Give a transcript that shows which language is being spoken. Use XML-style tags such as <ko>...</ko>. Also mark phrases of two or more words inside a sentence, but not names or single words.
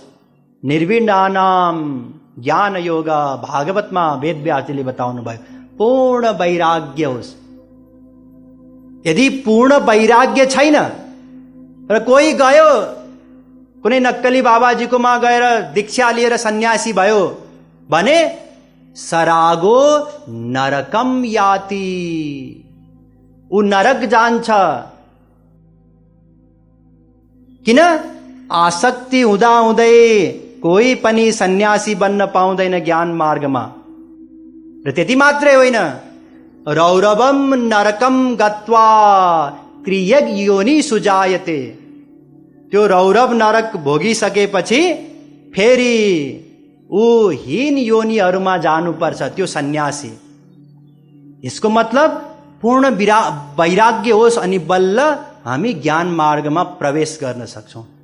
<sa>निर्विण्णानाम ज्ञान योग,</sa> <ne>भागवतमा वेदव्यासले बताउनु भयो, पूर्ण वैराग्य होस्। यदि पूर्ण वैराग्य छैन र कोही गयो कुनै नक्कली बाबाजीकोमा गएर दीक्षा लिएर सन्यासी भयो भने</ne> <sa>सरागो नरकम याति,</sa> <ne>ऊ नरक जान्छ। किन? आसक्ति हुँदा हुँदै कोही पनि सन्यासी बन्न पाउँदैन ज्ञान मार्गमा। र त्यति मात्रै होइन,</ne> <sa>रौरवम नरकम गत्वा क्रियग योनि सुजायते।</sa> <ne>त्यो रौरव नरक भोगिसकेपछि फेरि ऊ हीन योनिहरूमा जानुपर्छ, त्यो सन्यासी। यसको मतलब पूर्ण वैराग्य होस् अनि बल्ल हामी ज्ञान मार्गमा प्रवेश गर्न सक्छौँ।</ne>